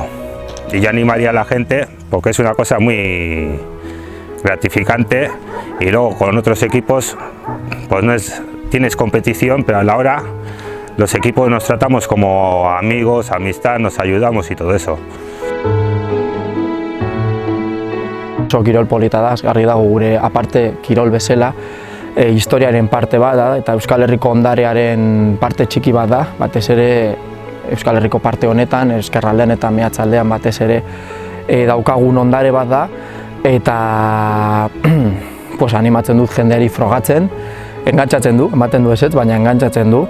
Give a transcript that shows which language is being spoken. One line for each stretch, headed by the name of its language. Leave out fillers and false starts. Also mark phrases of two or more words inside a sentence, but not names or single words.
Spanish: Y yo animaría a la gente, porque es una cosa muy gratificante, y luego con otros equipos pues no es, tienes competición, pero a la hora los equipos nos tratamos como amigos, amistad, nos ayudamos y todo eso.
Basque: Oso kirol polita da, garri dago gure aparte kirol bezala, historiaren parte bat da, eta Euskal Herriko ondarearen parte txiki bat da, batez ere Euskal Herriko parte honetan, ezkerraldean eta mehatzaldean batez ere daukagun ondare bat da, eta animatzen dut jendeari frogatzen, engantzatzen du, ematen du ezetz, baina engantzatzen du.